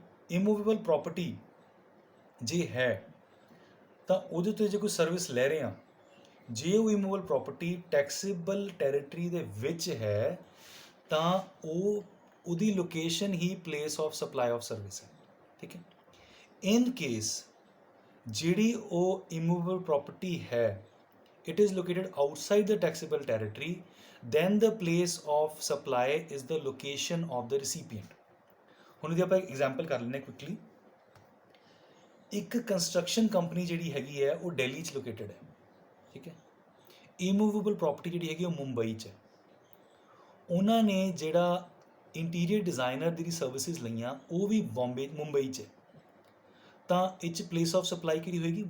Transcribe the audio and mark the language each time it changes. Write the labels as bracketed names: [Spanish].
[Punjabi] Immovable property ਜੇ ਹੈ ਤਾਂ ਉਹਦੇ ਉੱਤੇ ਜੇ ਕੋਈ ਸਰਵਿਸ ਲੈ ਰਹੇ ਹਾਂ, ਜੇ ਉਹ ਇਮੂਵੇਬਲ ਪ੍ਰੋਪਰਟੀ ਟੈਕਸੇਬਲ ਟੈਰੀਟਰੀ ਦੇ ਵਿੱਚ ਹੈ ਤਾਂ ਉਹਦੀ location he place of supply of service ਹੈ। ਠੀਕ ਹੈ। ਇਨ ਕੇਸ ਜਿਹੜੀ ਉਹ ਇਮੂਵੇਬਲ ਪ੍ਰੋਪਰਟੀ ਹੈ [English] it is located outside the taxable territory, then the place of supply is the location of the recipient. [Punjabi] ਹੁਣ ਇਹਦੀ ਆਪਾਂ ਐਗਜ਼ਾਮਪਲ ਕਰ ਲੈਂਦੇ ਕੁਇਕਲੀ। ਇੱਕ ਕੰਸਟਰਕਸ਼ਨ ਕੰਪਨੀ ਜਿਹੜੀ ਹੈਗੀ ਹੈ ਉਹ ਦਿੱਲੀ 'ਚ ਲੋਕੇਟਡ ਹੈ। ਠੀਕ ਹੈ। ਇਮੂਵੇਬਲ ਪ੍ਰੋਪਰਟੀ ਜਿਹੜੀ ਹੈਗੀ ਉਹ ਮੁੰਬਈ 'ਚ ਹੈ। ਉਹਨਾਂ ਨੇ ਜਿਹੜਾ ਇੰਟੀਰੀਅਰ ਡਿਜ਼ਾਈਨਰ ਦੀ ਸਰਵਿਸਿਜ਼ ਲਈਆਂ ਉਹ ਵੀ ਮੁੰਬਈ 'ਚ ਹੈ, ਤਾਂ ਇਹ 'ਚ ਪਲੇਸ ਆਫ ਸਪਲਾਈ ਕਿਹੜੀ ਹੋਏਗੀ?